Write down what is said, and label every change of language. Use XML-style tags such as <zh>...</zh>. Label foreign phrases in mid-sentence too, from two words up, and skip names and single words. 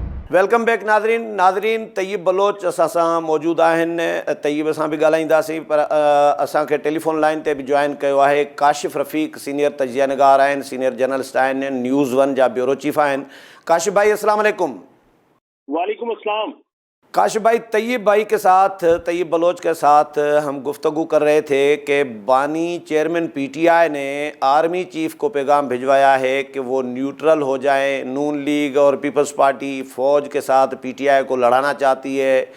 <sd>वेलकम बैक नाज़रीन तय्यब बलोच असां मौजूद आहिनि। तय्यब सां बि ॻाल्हाईंदासीं, पर असांखे टेलीफोन लाइन ते बि जॉइन कयो आहे काशिफ़ रफ़ीक, सीनियर तजिया निगार आहिनि,</sd> <en>senior journalist</en> <sd>आहिनि, न्यूज़ वन जा</sd> <en>bureau chief</en> <sd>आहिनि। काशिफ़ भाई</sd> <ar>السلام عليكم. وعليكم السلام.</ar> <ur>کاشف بھائی، طیب بلوچ کے ساتھ ہم گفتگو کر رہے تھے کہ بانی چیئرمین پی ٹی آئی نے</ur> <en>army chief</en> <ur>کو پیغام بھجوایا ہے کہ وہ نیوٹرل ہو جائیں. نون لیگ اور پیپلز پارٹی فوج کے ساتھ پی ٹی آئی کو لڑانا چاہتی ہے.</ur>